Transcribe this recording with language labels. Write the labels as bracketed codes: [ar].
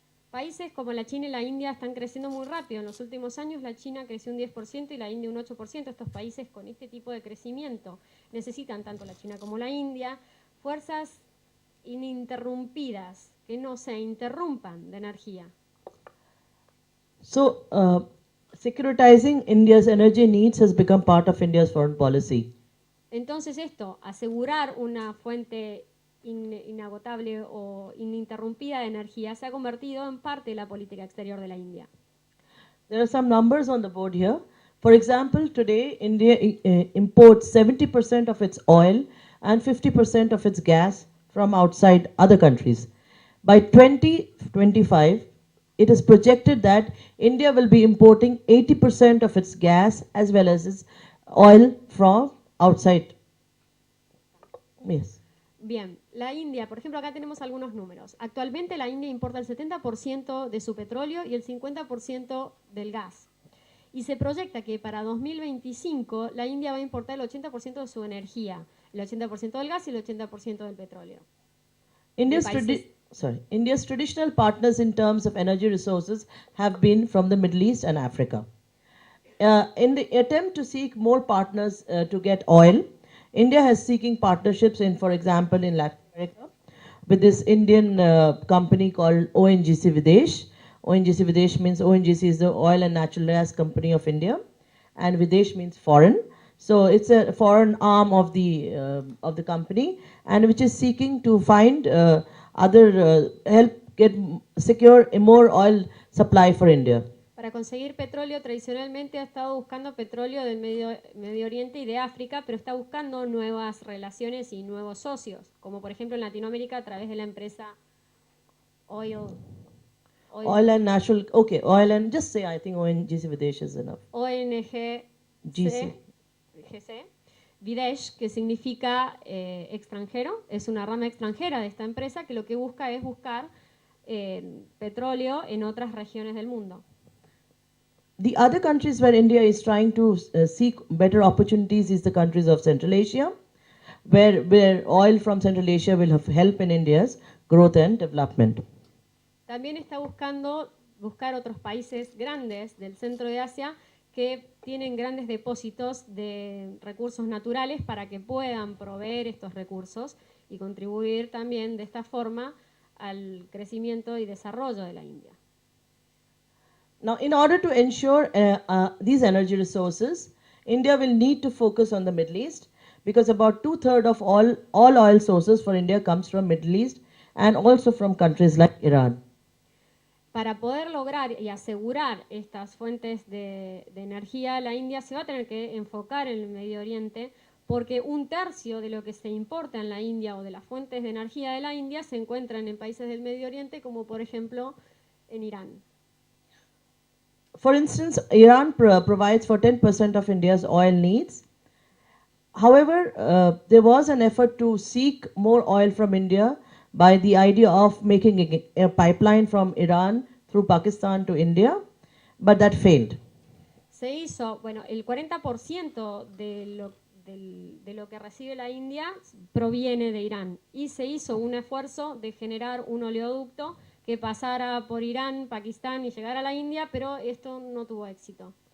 [es] Países como la China y la India están creciendo muy rápido. En los últimos años la China creció un 10% y la India un 8%. Estos países con este tipo de crecimiento necesitan, tanto la China como la India, fuerzas ininterrumpidas, que no se interrumpan de energía. [en] So, securitizing India's energy needs has become part of India's foreign policy. [es] Entonces asegurar una fuente inagotable o ininterrumpida de energía se ha convertido en parte de la política exterior de la India. [en] There are some numbers on the board here. For example, today India imports 70% of its oil and 50% of its gas from outside other countries. By 2025, it is projected that India will be importing 80% of its gas as well as its oil from outside. Yes. [es] Bien, la India, por ejemplo, acá tenemos algunos números. Actualmente la India importa el 70% de su petróleo y el 50% del gas. Y se proyecta que para 2025 la India va a importar el 80% de su energía, el 80% del gas y el 80% del petróleo. [en] India's traditional partners in terms of energy resources have been from the Middle East and Africa. In the attempt to seek more partners to get oil, India has seeking partnerships in, for example, in Latin America with this Indian company called ONGC Videsh. ONGC Videsh means ONGC is the Oil and Natural Gas Company of India, and Videsh means foreign. So it's a foreign arm of the company, and which is seeking to find help secure a more oil supply for India. [es] Para conseguir petróleo, tradicionalmente ha estado buscando petróleo del Medio Oriente y de África, pero está buscando nuevas relaciones y nuevos socios, como por ejemplo en Latinoamérica a través de la empresa Oil [en] Oil and natural, okay, oil and just say, I think ONGC Videsh is enough. ONGC, GC. [es] GC, Videsh, que significa extranjero, es una rama extranjera de esta empresa que lo que busca es buscar petróleo en otras regiones del mundo. [en] The other countries where India is trying to seek better opportunities is the countries of Central Asia, where oil from Central Asia will have help in India's growth and development. [es] También está buscar otros países grandes del centro de Asia que tienen grandes depósitos de recursos naturales para que puedan proveer estos recursos y contribuir también de esta forma al crecimiento y desarrollo de la India. [en] Now, in order to ensure these energy resources, India will need to focus on the Middle East because about 2/3 of all oil sources for India comes from Middle East and also from countries like Iran. [es] Para poder lograr y asegurar estas fuentes de energía, la India se va a tener que enfocar en el Medio Oriente porque 1/3 de lo que se importa en la India o de las fuentes de energía de la India se encuentran en países del Medio Oriente como por ejemplo en Irán. [en] For instance, Iran provides for 10% of India's oil needs. However, there was an effort to seek more oil from India by the idea of making a pipeline from Iran through Pakistan to India, but that failed. [es] Se hizo, bueno, el 40% de lo que recibe la India proviene de Irán y se hizo un esfuerzo de generar un oleoducto que pasara por Irán, Pakistán y llegara a la India, pero esto no tuvo éxito.